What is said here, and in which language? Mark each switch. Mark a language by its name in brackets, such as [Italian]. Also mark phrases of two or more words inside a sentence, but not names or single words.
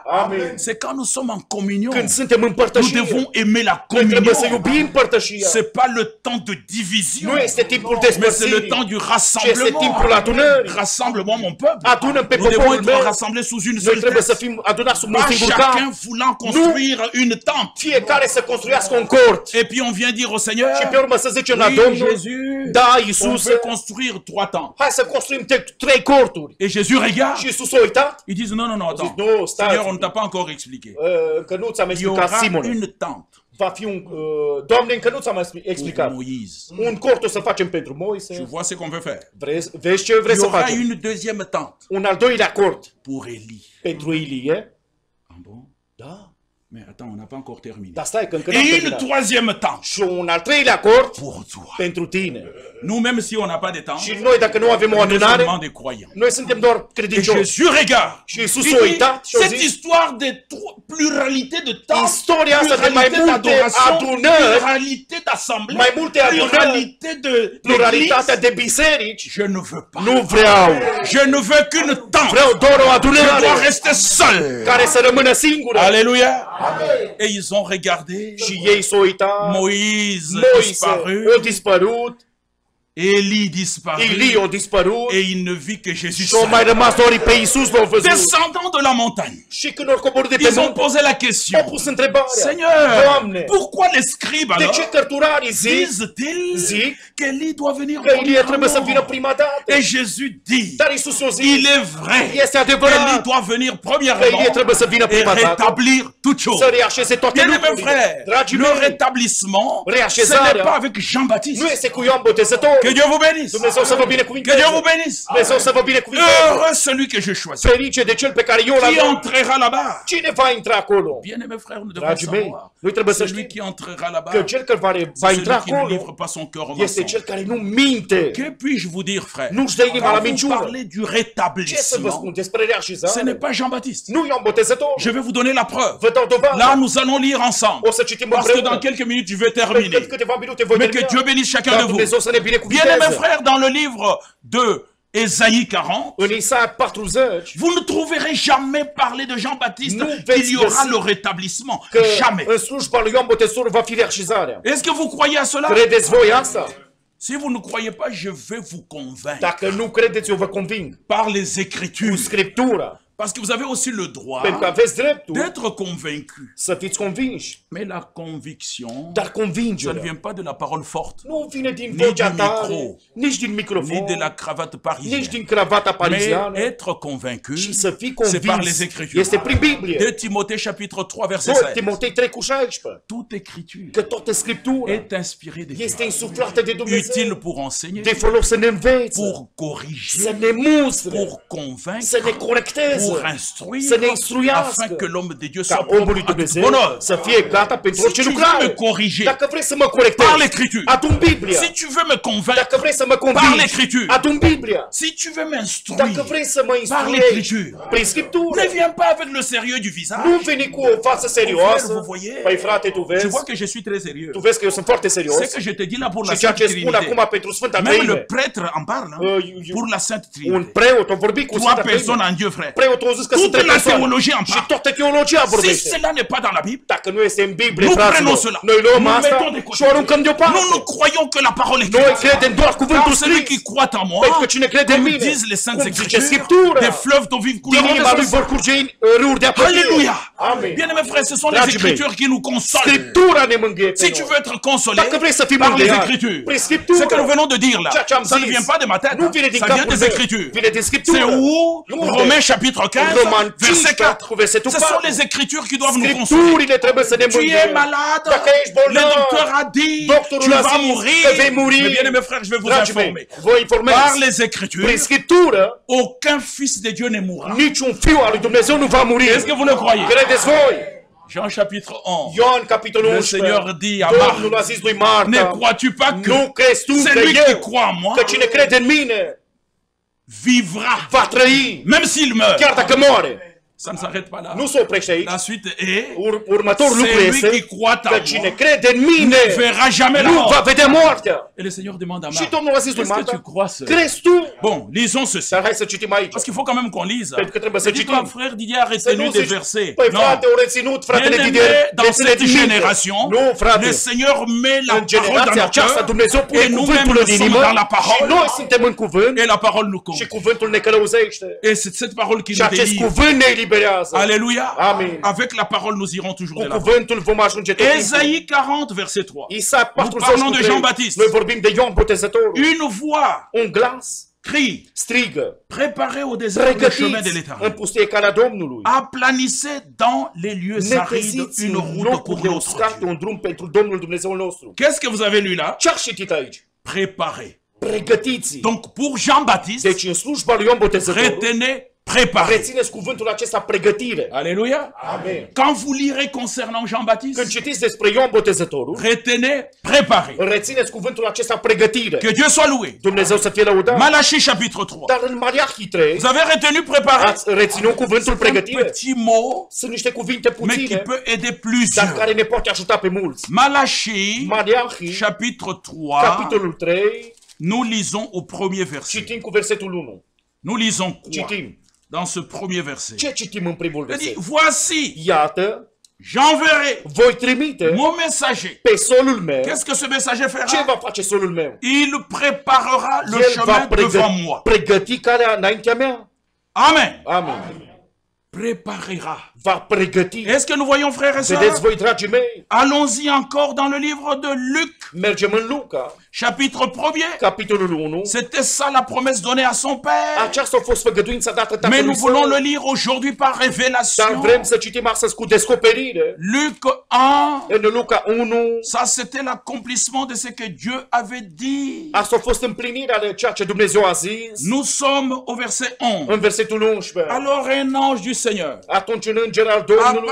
[Romanian] Amin. [French] C'est quand nous sommes en communion, [Romanian] Când suntem în [French] nous [Romanian] părtășie, [French] devons aimer la [Romanian] noi trebuie să [French] communion. [Romanian] iubim părtășia. [French] C'est pas le temps de division, [Romanian] Nu este timpul [French] mais c'est le [Romanian] despărțirii, [French] temps du [Romanian] ci este [French] rassemblement. [Romanian] timpul adunării. [French] Rassemblement, mon peuple. [Romanian] Adunăm pe [French] Nous devons [Romanian] poporul [French] être [Romanian] meu. [French] rassemblés sous une [Romanian] Noi [French] seule [Romanian] trebuie să [French] tête. [Romanian] fim adunați sub un [French] Pas [Romanian] singur [French] chacun [Romanian] cap. [French] voulant construire une tente. [Romanian] Fiecare să construiască un cort. [French] Et puis on vient dire au Seigneur, [Romanian] Și pe urmă să zicem la [French] oui, [Romanian] Domnul, [French] Jésus, [Romanian] da, [French] on [Romanian] Iisus, [French] peut construire 3 tentes. [Romanian] hai să construim 3 corturi. [French] Et Jésus regarde, [Romanian] Și Iisus a uitat. [French] ils disent non, non, non, attends. [Romanian] Non, stai. [French] Seigneur, on ne t'a pas encore expliqué. [Romanian] Încă nu ți-am [French] Il y [Romanian] explicat, [French] aura [Romanian] Simone. [French] une tente [Romanian] Va fi un... Doamne, încă nu ți-am [French] pour [Romanian] explicat. [French] Moïse. [Romanian] Un cort o să facem pentru [French] Tu [Romanian] Moise. [French] vois ce qu'on veut faire. [Romanian] Vezi ce vrei [French] Il y [Romanian] să [French] aura [Romanian] facem? [French] une deuxième tente [Romanian] Un al doilea cort [French] pour Élie. [Romanian] pentru Ilie. [French] Ah bon? [Romanian] Da. [French] Mais attends, on n'a pas encore terminé. [Romanian] Dar stai, că încă n-am [French] Et une [Romanian] terminat. [French] troisième temps [Romanian] Și un al treilea acord [French] pour toi. [Romanian] pentru tine. [French] Nous, même si on n'a pas de temps, [Romanian] Și noi, dacă nu avem o [French] on est [Romanian] adunare, [French] seulement des croyants. [Romanian] noi suntem doar [French] Et [Romanian] credincioși. [French] Jésus regarde. [Romanian] Și Iisus [French] Il [Romanian] s-a [French] dit, [Romanian] uitat și a [French] cette [Romanian] zis, [French] histoire de pluralité de temps, [Romanian] istoria asta de mai [French] pluralité [Romanian] multe [French] d'adoration, [Romanian] adunări, [French] pluralité d'assemblée, [Romanian] mai multe adunări, [French] pluralité de [Romanian] pluralitatea [French] d'église, [Romanian] de biserici, [French] je ne veux pas. [Romanian] nu vreau. [French] Je ne veux qu'une temps. [Romanian] Vreau doar o [French] Je [Romanian] adunare [French] dois rester seul. [Romanian] care să rămână singură. [French] Alléluia. Et ils ont regardé. [Romanian] Și ei s-au uitat, [French] Moïse [Romanian] Moise [French] disparu, [Romanian] a dispărut, [French] Élie disparu, [Romanian] Ilie a dispărut [French] et il ne vit que Jésus [Romanian] și au [French] seul. [Romanian] mai rămas doar pe Iisus l-au văzut. [French] Descendant de la montagne, [Romanian] Și când au coborât de pe [French] ils ont [Romanian] munte, [French] posé la question. [Romanian] au pus întrebarea, [French] Seigneur, [Romanian] Doamne, [French] pourquoi les scribes [Romanian] de [French] alors [Romanian] ce cărturarii [French] disent-ils [Romanian] zic [French] qu'Élie doit venir [Romanian] că Ilie trebuie să vină [French] premièrement? [Romanian] prima dată? [French] Et Jésus dit, [Romanian] Dar Iisus a zis, [French] il est vrai [Romanian] este adevărat [French] qu'Élie doit venir [Romanian] că [French] premièrement [Romanian] Ilie trebuie să vină [French] et [Romanian] prima dată, [French] rétablir toutes choses. [Romanian] să reașeze toate [French] Bien-aimés [Romanian] lucrurile. [French] frères, [Romanian] Dragii [French] le [Romanian] mei, [French] rétablissement, ce [Romanian] Reașezarea [French] n'est pas avec Jean-Baptiste. [Romanian] nu este cu Ioan Botezătorul. [French] Que Dieu vous bénisse. [Romanian] Dumnezeu să vă [French] Que [Romanian] binecuvinteze. [French] Dieu vous bénisse. [Romanian] Dumnezeu să vă binecuvinteze. [French] Heureux celui que je choisis. [Romanian] Ferice de cel pe care eu l-am. [French] Qui entrera là-bas? [Romanian] Cine va intra acolo? [French] Bien-aimés frères, nous devons [Romanian] Dragii mei, [French] savoir. [Romanian] noi trebuie să [French] Celui [Romanian] știm [French] qui entrera là-bas, [Romanian] că cel care va [French] celui [Romanian] intra [French] qui ne livre [Romanian] acolo [French] pas son cœur au [Romanian] este cel [French] mensonge. [Romanian] care nu minte. [French] Que puis-je vous dire, frère? [Romanian] Nu-și dă inima la [French] Quand vous [Romanian] minciună. [French] parlez du [Romanian] Ce să vă [French] rétablissement, [Romanian] spun despre [French] ce [Romanian] reașezare? [French] n'est pas Jean-Baptiste. [Romanian] Nu Ioan Botezătorul. [French] Je vais vous donner la preuve. [Romanian] Vă dau dovadă. [French] Là, nous allons lire ensemble. [Romanian] O să citim [French] Parce que dans [Romanian] împreună. [French] quelques minutes, je vais [Romanian] Pentru [French] terminer. [Romanian] câteva minute voi [French] Mais que [Romanian] termina. [French] Dieu bénisse chacun [Romanian] Dar [French] de vous. [Romanian] Dumnezeu să ne [French] Bien-aimés [Romanian] binecuvinteze. [French] frères, dans le livre de Ésaïe 40, [Romanian] În Isaia 40, [French] vous ne trouverez jamais parler de Jean-Baptiste [Romanian] Nu [French] qu'il [Romanian] veți [French] y aura [Romanian] găsi [French] le rétablissement. [Romanian] că [French] Jamais. [Romanian] în slujba lui Ioan Botezătorul va fi reașezarea. [French] Est-ce que vous croyez à cela? [Romanian] Credeți voi asta? [French] Si vous ne croyez pas, je vais vous convaincre [Romanian] Dacă nu credeți, eu vă conving. [French] par les [Romanian] Cu [French] Écritures. [Romanian] Scriptura. [French] Parce que vous avez aussi le droit [Romanian] Pentru că aveți dreptul [French] d'être convaincu. [Romanian] să fiți convinși. [French] Mais la conviction, [Romanian] Dar [French] ça ne [Romanian] convingerea [French] vient pas de la parole forte, [Romanian] nu vine din Nici vocea din tare, [French] micro. [Romanian] nici din [French] ni [Romanian] microfon, [French] de la cravate [Romanian] nici [French] parisienne. [Romanian] din cravata [French] Mais [Romanian] pariziană, [French] être convaincu, [Romanian] și să fii [French] c'est par les [Romanian] convins [French] Écritures. [Romanian] este prin Biblie. [French] De Timothée chapitre 3 verset 2 16. [Romanian] Timotei 3:16. [French] Toute écriture [Romanian] Că toată Scriptura [French] est inspirée de Dieu, [Romanian] este insuflată de [French] utile [Romanian] Dumnezeu, [French] pour enseigner, [Romanian] de folos să ne învețe, [French] pour [Romanian] să [French] corriger, [Romanian] ne mustre, [French] pour convaincre, [Romanian] să ne corecteze, [French] pour [Romanian] să [French] instruire, [Romanian] ne instruiască, [French] afin que l'homme de Dieu [Romanian] ca [French] soit [Romanian] omul lui [French] propre à toute [Romanian] Dumnezeu [French] bonne œuvre. [Romanian] să fie gata pentru [French] Si [Romanian] orice [French] tu veux [Romanian] lucrare. [French] me corriger [Romanian] Dacă vrei să mă [French] par [Romanian] corectezi, [French] l'écriture, [Romanian] adu-mi Biblia. [French] si tu veux me convaincre [Romanian] Dacă vrei să mă [French] par [Romanian] convingi, [French] l'écriture, [Romanian] adu-mi Biblia. [French] si tu veux [Romanian] Dacă [French] m'instruire [Romanian] vrei să mă [French] par [Romanian] instruiești [French] l'écriture, [Romanian] prin Scriptură, [French] ne viens pas avec le sérieux du visage. [Romanian] nu veni cu o față serioasă. [French] Frère, vous voyez? [Romanian] Păi frate, tu [French] Je [Romanian] vezi? [French] vois que je suis très sérieux. [Romanian] Tu vezi că eu sunt foarte serios. [French] C'est que je te dis là pour la [Romanian] Și ceea [French] Sainte [Romanian] ce spun [French] Trinité. [Romanian] acum pentru Sfânta [French] Même le [Romanian] Treime, [French] prêtre en parle, hein, pour la Sainte [Romanian] un [French] Trinité. [Romanian] preot a vorbit cu [French] Trois [Romanian] Sfânta [French] personnes [Romanian] Treime. [French] en Dieu, frère. [Romanian] Preotul a zis că sunt [French] Toute [Romanian] trei [French] la [Romanian] persoane. [French] théologie en [Romanian] Și [French] parle. [Romanian] toată teologia [French] Si [Romanian] vorbește. [French] cela n'est pas dans la Bible, [Romanian] Dacă nu este în Biblie, [French] nous [Romanian] fraților, [French] prenons cela. [Romanian] noi luăm [French] Nous [Romanian] asta [French] mettons de côté. [Romanian] și o aruncăm deoparte. [French] Nous croyons que la parole est [Romanian] Noi [French] écrite. [Romanian] credem doar cuvântul [French] Car celui qui [Romanian] scris. [French] croit en moi, [Romanian] Pentru că cine crede în [French] comme [Romanian] mine, [French] disent les Saintes [Romanian] cum zice [French] Écritures, [Romanian] Scriptura, [French] des fleuves d'eau vive [Romanian] din [French] couleront [Romanian] inima lui [French] de [Romanian] vor [French] sources. [Romanian] curge râuri de apă. [French] Alléluia. [Romanian] Amen. [French] Bien-aimés frères, ce sont les [Romanian] Dragii mei, [French] Écritures qui nous consolent. [Romanian] Scriptura ne mângâie pe [French] Si tu [Romanian] noi. [French] veux être consolé [Romanian] Dacă vrei să fii [French] par les [Romanian] mângâiat [French] Écritures, [Romanian] prin [French] ce [Romanian] Scriptură, [French] que nous venons de dire là, [Romanian] ceea ce am [French] ça ne [Romanian] zis, [French] vient pas de ma tête, [Romanian] nu [French] hein. [Romanian] vine din [French] Ça vient [Romanian] capul [French] des [Romanian] meu, [French] Écritures. [Romanian] vine din Scriptură. [French] C'est où [Romanian] Unde? [French] Romains chapitre 15, [Romanian] Roman [French] verset [Romanian] 15, [French] 4. [Romanian] cu versetul [French] Ce sont [Romanian] 4. [French] les Écritures qui doivent nous consoler. [Romanian] Scripturile trebuie să ne [French] Tu [Romanian] mângâie. [French] es malade, [Romanian] Dacă ești [French] le [Romanian] bolnav, [French] docteur a dit, [Romanian] doctorul [French] tu [Romanian] a [French] vas [Romanian] zis [French] mourir. [Romanian] că vei muri. [French] Mais bien aimés frères, je vais vous [Romanian] Dragii mei, [French] informer. [Romanian] vă informez. [French] Par les [Romanian] Prin [French] Écritures, [Romanian] Scriptură, [French] aucun fils de Dieu ne mourra. [Romanian] niciun fiu al lui Dumnezeu nu va muri. [French] Est-ce que vous le croyez? [Romanian] Credeți voi? [French] Jean chapitre 11. [Romanian] Ioan, capitolul [French] Le [Romanian] 11. [French] Seigneur dit à [Romanian] Domnul a [French] Marc, [Romanian] zis lui [French] ne [Romanian] Marta, [French] crois-tu pas que [Romanian] nu crezi tu că [French] celui qui [Romanian] eu, [French] croit en moi [Romanian] că cine crede în mine, [French] vivra, [Romanian] va trăi, [French] même s'il meurt? [Romanian] chiar dacă moare. [French] Ça ne s'arrête pas là. [Romanian] Nu se oprește aici. [French] La suite est, [Romanian] Următorul lucru [French] celui [Romanian] este [French] qui croit [Romanian] că [French] en [Romanian] cine [French] moi [Romanian] crede în mine [French] ne verra jamais la [Romanian] nu va [French] mort. [Romanian] vedea moartea. [French] Et le Seigneur demande à [Romanian] Și [French] Marc, [Romanian] Domnul a zis lui [French] est-ce que [Romanian] Marta, [French] tu crois cela? [Romanian] crezi tu? [French] Bon, lisons ceci. [Romanian] Dar hai să citim aici. [French] Parce qu'il faut quand même qu'on lise. [Romanian] Pentru că trebuie să [French] Et dis-toi, [Romanian] citim. [French] frère Didier a [Romanian] Să [French] retenu [Romanian] nu [French] des [Romanian] zici, [French] versets. [Romanian] păi [French] Non. [Romanian] frate, au reținut, fratele [French] Bien-aimé, [Romanian] Didier, [French] dans [Romanian] versele [French] cette [Romanian] din minte. [French] génération, [Romanian] Nu, frate. [French] le Seigneur met la [Romanian] În [French] parole dans [Romanian] generația [French] nos [Romanian] aceasta, [French] cœurs [Romanian] Dumnezeu pune [French] et nous-mêmes [Romanian] cuvântul [French] nous [Romanian] în [French] sommes [Romanian] inimă [French] dans la [Romanian] și [French] parole [Romanian] noi suntem în cuvânt [French] et la parole nous [Romanian] și [French] compte. [Romanian] cuvântul ne călăuzește. [French] Et c'est cette parole qui [Romanian] Și [French] nous [Romanian] acest [French] délivre. [Romanian] cuvânt ne eliberează. [French] Alléluia. [Romanian] Amen. [French] Avec la parole, nous irons toujours [Romanian] Cu [French] de la [Romanian] cuvântul vom ajunge tot timpul. [French] Ésaïe 40, verset 3. [Romanian] Isaia [French] Nous [Romanian] 40 [French] parlons de [Romanian] cu 3. [French] Jean-Baptiste. [Romanian] Noi vorbim de Ioan Botezătorul. [French] Une voix [Romanian] Un glas [French] crie, [Romanian] strigă, [French] préparez au désert le chemin de [Romanian] pregătiți în [French] l'éternel. [Romanian] pustie calea Domnului. [French] Aplanissez dans les lieux arides [Romanian] Neteziți [French] une [Romanian] în [French] route pour [Romanian] locurile [French] notre [Romanian] uscate [French] Dieu. [Romanian] un drum pentru Domnul Dumnezeu nostru. [French] Qu'est-ce que vous avez lu là? [Romanian] Ce-ați citit aici? [French] Préparez. [Romanian] Pregătiți. [French] Donc pour Jean-Baptiste, [Romanian] Deci în slujba lui Ioan Botezătorul, [French] retenez préparer. [Romanian] Rețineți cuvântul acesta, pregătire. [French] Alléluia. [Romanian] Amen. [French] Quand vous lirez concernant Jean-Baptiste, [Romanian] Când citiți despre Ioan Botezătorul, [French] retenez, préparer. [Romanian] rețineți cuvântul acesta, pregătire. [French] Que Dieu soit loué. [Romanian] Dumnezeu să fie lăudat. [French] Malachie chapitre 3. [Romanian] Dar în Maleahi 3, [French] Vous avez retenu préparer? [Romanian] ați reținut cuvântul [French] Un [Romanian] pregătire? [French] petit mot, [Romanian] Sunt niște cuvinte [French] mais qui [Romanian] puține, [French] peut aider [Romanian] dar [French] plusieurs. [Romanian] care ne poate ajuta pe mulți. [French] Malachie [Romanian] Maleahi, [French] chapitre 3. [Romanian] capitolul 3, [French] Nous lisons au premier verset. [Romanian] citim cu versetul 1. [French] Nous lisons quoi [Romanian] Citim. [French] dans ce premier verset? [Romanian] Ce citim în primul [French] Il dit, [Romanian] verset? [French] voici, [Romanian] Iată, [French] j'enverrai [Romanian] voi trimite [French] mon messager. [Romanian] pe solul meu. [French] Qu'est-ce que ce messager fera? [Romanian] Ce va face solul meu? [French] Il préparera le [Romanian] El va [French] chemin devant moi. [Romanian] pregăti calea înaintea mea. [French] Amen. [Romanian] Amin. [French] Préparera. [Romanian] Va pregăti. [French] Est-ce que nous voyons, frères et [Romanian] Vedeți [French] sœurs? [Romanian] voi, dragii mei? [French] Allons-y encore dans le livre de Luc, [Romanian] Mergem în Luca, [French] chapitre 1er. [Romanian] capitolul 1. [French] C'était ça la promesse donnée à son père. [Romanian] Aceasta a fost făgăduința dată [French] Mais [Romanian] tatălui [French] nous voulons [Romanian] său. [French] le lire aujourd'hui par [Romanian] Dar [French] révélation. [Romanian] vrem să citim astăzi cu descoperire. [French] Luc 1, [Romanian] În Luca 1, [French] ça c'était l'accomplissement de ce que Dieu avait dit. [Romanian] asta a fost împlinirea de ceea ce Dumnezeu a zis. [French] Nous sommes au verset 11. [Romanian] În versetul 11. [French] Alors un ange du Seigneur [Romanian] Atunci un înger al Domnului